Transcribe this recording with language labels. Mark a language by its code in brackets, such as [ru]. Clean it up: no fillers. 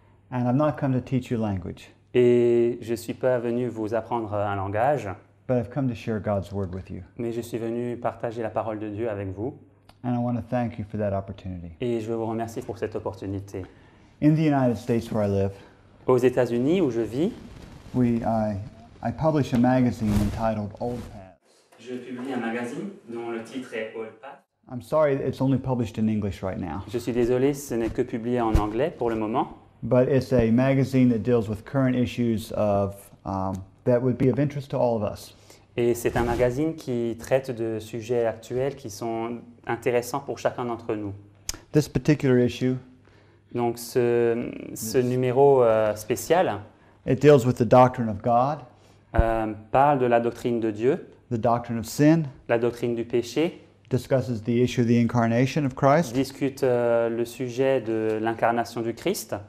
[en] And I've not come to teach you language, [fr] Et je ne suis pas venu vous apprendre un langage, [en] but I've come to share God's word with you. [fr] mais je suis venu partager la parole de Dieu avec vous. [en] And I want to thank you for that opportunity. [fr] Et je veux vous remercier pour cette opportunité. [en] In the United States where I live, [fr] Aux États-Unis, où je vis, [en] I publish a magazine entitled Old Paths. [fr] je publie un magazine dont le titre est Old Path. [en] I'm sorry it's only published in English right now, [fr] Je suis désolé, ce n'est que publié en anglais pour le moment, [en] but it's a magazine that deals with current issues that would be of interest to all of us. [fr] et c'est un magazine qui traite de sujets actuels qui sont intéressants pour chacun d'entre nous. [en] This particular issue, [fr] Donc ce numéro spécial [en] it deals with the doctrine of God, [fr] parle de la doctrine de Dieu, [en] the doctrine of sin, [fr] la doctrine du péché, [en] discusses the issue of the incarnation of Christ, [fr] discute le sujet de l'incarnation du Christ